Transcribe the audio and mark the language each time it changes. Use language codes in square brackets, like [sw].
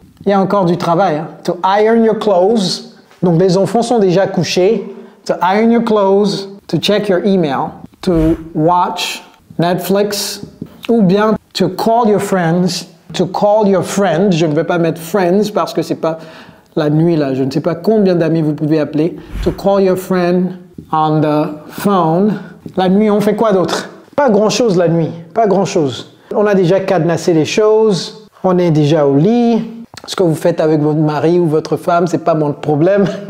[fr] Il y a encore du travail, hein? [en] To iron your clothes. [fr] Donc les enfants sont déjà couchés. [en] To iron your clothes. To check your email. To watch Netflix. [fr] Ou bien [en] to call your friends. To call your friend. [fr] Je ne vais pas mettre friends parce que c'est pas la nuit là. Je ne sais pas combien d'amis vous pouvez appeler. [en] To call your friend on the phone. [fr] La nuit, on fait quoi d'autre? Pas grand-chose la nuit, pas grand-chose. On a déjà cadenassé les choses, on est déjà au lit. Ce que vous faites avec votre mari ou votre femme, c'est pas mon problème.